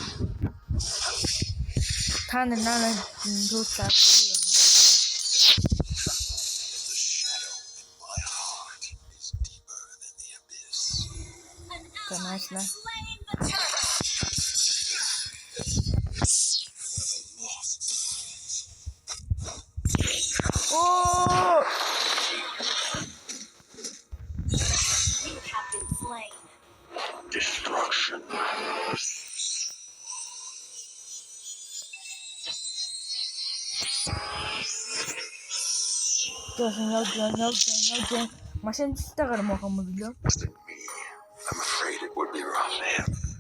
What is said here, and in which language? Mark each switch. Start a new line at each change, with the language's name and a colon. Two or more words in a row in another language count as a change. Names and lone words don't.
Mongolian: Та нараа дүүсаа. Конечно.
English: Oh! You have been slain. Destruction. No.
Mongolian: Машинтайгаар мохом өглөө.
English: I'm afraid it would be rough for him.